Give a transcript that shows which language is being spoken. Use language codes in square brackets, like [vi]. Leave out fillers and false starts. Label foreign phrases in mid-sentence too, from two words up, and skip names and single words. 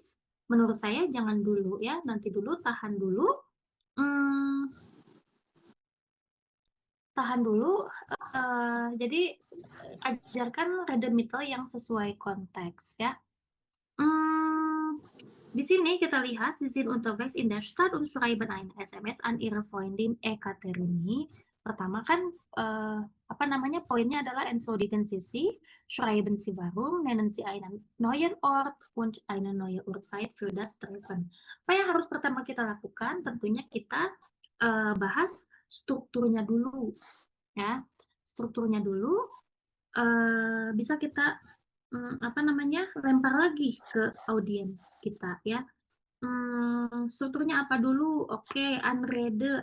[id] Menurut saya jangan dulu ya, nanti dulu, tahan dulu. Jadi ajarkan Redemitel yang sesuai konteks ya. di sini kita lihat, [de] Sie sind unterwegs in der Stadt und schreiben eine SMS an Ihre Freundin Ekaterini. [id] Pertama kan, apa namanya, poinnya adalah [de] entschuldigen Sie sich, schreiben Sie warum, nennen Sie einen neuen Ort und eine neue Uhrzeit für das Treffen. [id] Apa yang harus pertama kita lakukan? Tentunya kita bahas strukturnya dulu, ya. Strukturnya dulu, bisa kita apa namanya, lempar lagi ke audiens kita, ya. Strukturnya apa dulu? Oke, Anrede.